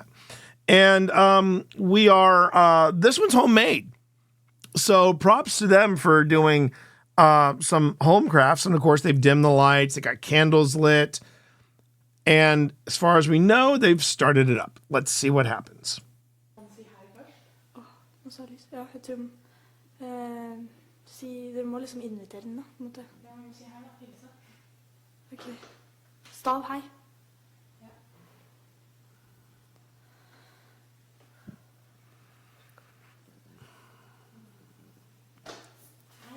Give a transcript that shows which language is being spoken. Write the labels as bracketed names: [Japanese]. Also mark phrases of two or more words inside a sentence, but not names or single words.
[English] And we are this one's homemade, so props to them for doing some home crafts. And of course, they've dimmed the lights, they got candles lit, and as far as we know, they've started it up. Let's see what happens. What's up? [Norwegian] Ja, jeg tror dere må liksom invitere den, da, på en måte. Ja, men si hei, da. Hilse. Ok. Stav, hei. Ja. Hei.